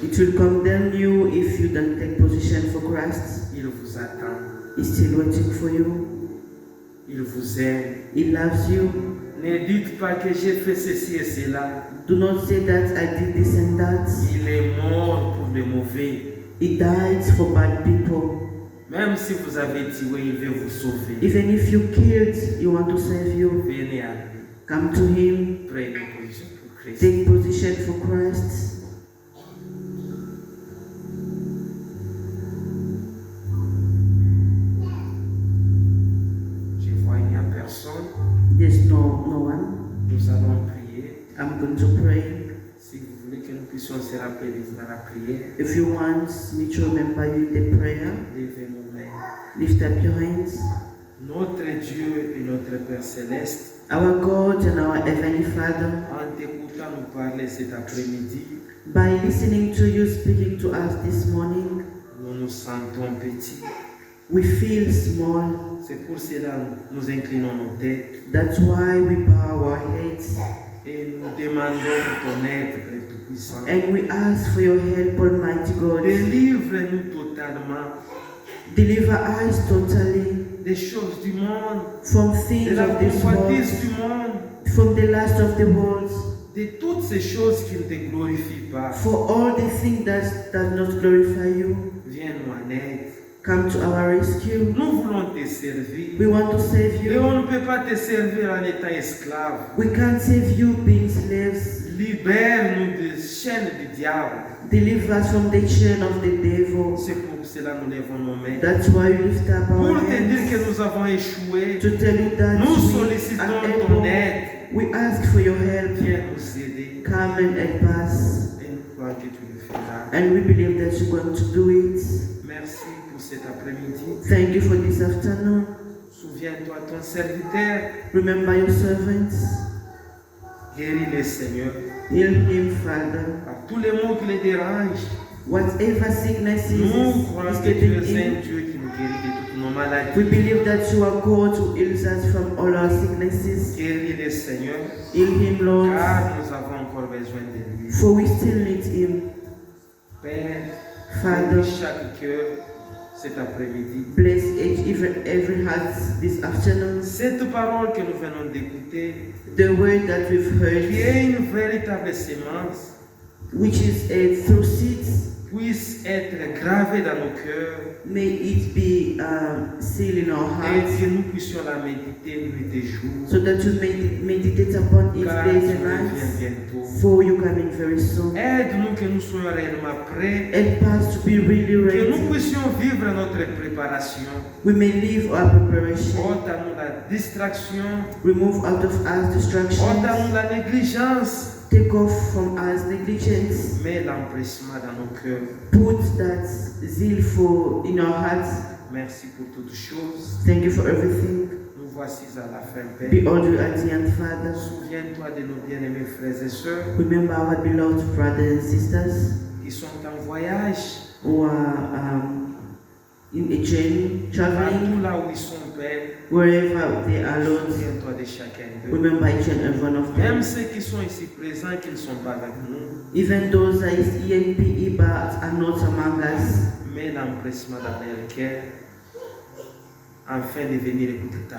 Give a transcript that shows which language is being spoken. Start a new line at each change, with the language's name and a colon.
English: it will condemn you if you don't take position for Christ.
French: Il vous attend.
English: He's still waiting for you.
French: Il vous aime.
English: He loves you.
French: Ne dites pas que j'ai fait ceci et cela.
English: Do not say that I did this and that.
French: Il est mort pour les mauvais.
English: He died for bad people.
French: Même si vous avez tué, il veut vous sauver.
English: Even if you killed, he want to save you.
French: Venez à lui.
English: Come to him.
French: Prenez position pour Christ.
English: Take position for Christ.
French: Je vois il n'y a personne.
English: There's no one.
French: Nous allons prier.
English: I'm going to pray.
French: Si vous voulez que nous puissions se rappeler dans la prière,
English: If you want me to remember you in the prayer,
French: levez nos mains.
English: lift up your hands.
French: Notre Dieu et notre Père Céleste,
English: Our God and our Heavenly Father,
French: en t'écoutant nous parler cet après-midi,
English: by listening to you speaking to us this morning,
French: nous nous sentons petits.
English: we feel small.
French: C'est pour cela que nous inclinons nos têtes
English: That's why we bow our heads
French: et nous demandons ton aide, Père Tout-Puissant.
English: and we ask for your help, Almighty God.
French: Délivre-nous totalement
English: Deliver us totally
French: des choses du monde,
English: from
French: de
English: things
French: la
English: of this world,
French: convoitise du monde,
English: from the lust of the world,
French: de toutes ces choses qui ne te glorifient pas.
English: for all the things that does not glorify you.
French: Viens-nous en aide.
English: Come to our rescue.
French: Nous voulons te servir.
English: We want to save
French: Et
English: you.
French: on ne peut pas te servir en étant esclave.
English: We can't save you being slaves.
French: Libère-nous des chaînes du diable.
English: Deliver us from the chain of the devil.
French: C'est pour cela que nous lèvons nos mains.
English: That's why we lift up
French: Pour
English: our
French: te dire que
English: hands.
French: nous avons échoué,
English: To tell you that
French: nous
English: we
French: sollicitons
English: are
French: ton
English: able.
French: aide.
English: We ask for your help.
French: Viens nous aider.
English: Come and help us.
French: Et nous croyons que tu le feras.
English: And we believe that you're going to do it.
French: Merci pour cet après-midi.
English: Thank you for this afternoon.
French: Souviens-toi de ton serviteur.
English: Remember your servants.
French: Guéris-les, Seigneur.
English: Heal him, Father.
French: À tous les maux qui les dérangent.
English: Whatever sickness
French: Nous croyons
English: is
French: que tu
English: getting
French: es un
English: in,
French: Dieu qui nous guérit de toutes nos maladies.
English: we believe that you are God who heals us from all our sicknesses.
French: Guéris-les, Seigneur.
English: Heal him, Lord,
French: Car nous avons encore besoin de lui.
English: for we still need him.
French: Père,
English: Father,
French: bénis chaque cœur cet après-midi.
English: bless every heart this afternoon.
French: Cette parole que nous venons d'écouter,
English: The word that we've
French: qui
English: heard,
French: est une véritable sémence,
English: which is a through seeds,
French: puisse être gravée dans nos cœurs
English: may it be sealed in our
French: et
English: hearts,
French: que nous puissions la méditer nuit et jour.
English: so that you may meditate upon it
French: Car
English: days
French: tu
English: and
French: reviens
English: nights,
French: bientôt.
English: for you coming very soon.
French: Aide-nous que nous soyons réellement prêts,
English: Help us to be really
French: que nous
English: ready.
French: puissions vivre notre préparation.
English: We may leave our preparation,
French: Ôte-nous la distraction,
English: remove out of us distractions,
French: ôte-nous la négligence,
English: take off from us negligence,
French: mets l'empressement dans nos cœurs.
English: put that zeal for in our hearts.
French: Merci pour toutes choses.
English: Thank you for everything.
French: Nous voici à la fin, Père.
English: Behold you at the end, Father.
French: Souviens-toi de nos bien-aimés frères et sœurs
English: Remember our beloved brothers and sisters
French: qui sont en voyage,
English: who are in a journey, traveling,
French: partout là où ils sont, Père.
English: wherever they are, Lord.
French: Souviens-toi de chacun d'eux.
English: Remember each and every one of
French: Même
English: them.
French: ceux qui sont ici présents, qui ne sont pas avec nous,
English: Even those that is ENPE but are not among us,
French: mets l'empressement dans leur cœur afin de venir écouter ta